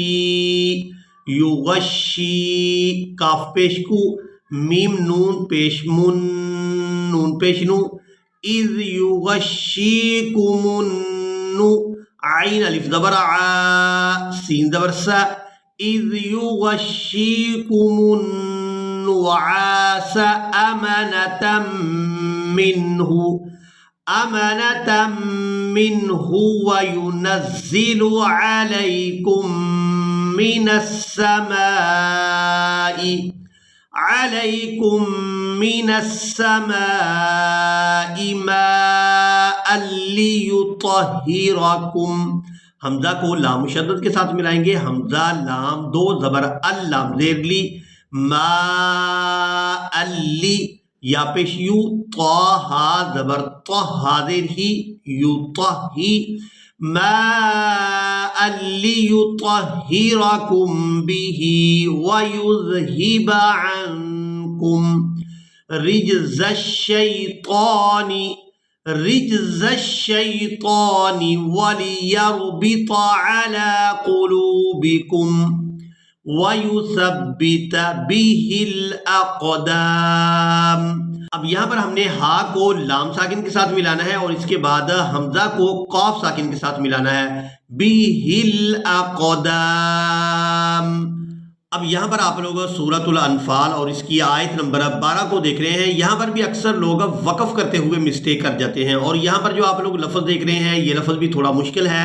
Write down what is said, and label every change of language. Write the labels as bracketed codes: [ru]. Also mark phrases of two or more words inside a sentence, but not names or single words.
[ur] یغشی، کاف پیش کُ، میم نون پیش مُن، نون پیش نُ, [ar] إذ يغشيكم [ur] نُ، عین الف زبر آ، سین زبر سا, [ar] إذ يغشيكم النعاس أمنة منه وينزل عليكم من السماء ماء ليطهركم. [ur] ہمزہ کو لام مشدد کے ساتھ ملائیں گے. ہمزہ لام دو زبر ال، لام زیر لی، ما الّی، یا پیش یو, تا ہا زبر تا، حاضر ہی، یو ہی, [ar] ما لي يطهركم به ويذهب عنكم رجز الشيطان وليربط على قلوبكم ويثبت به الأقدام. [ur] اب یہاں پر ہم نے ہا کو لام ساکن کے ساتھ ملانا ہے اور اس کے بعد ہمزہ کو قاف ساکن کے ساتھ ملانا ہے, [ar] به الأقدام. [ur] اب یہاں پر آپ لوگ سورۃ الانفال اور اس کی آیت نمبر 12 کو دیکھ رہے ہیں. یہاں پر بھی اکثر لوگ وقف کرتے ہوئے مسٹیک کر جاتے ہیں اور یہاں پر جو آپ لوگ لفظ دیکھ رہے ہیں یہ لفظ بھی تھوڑا مشکل ہے.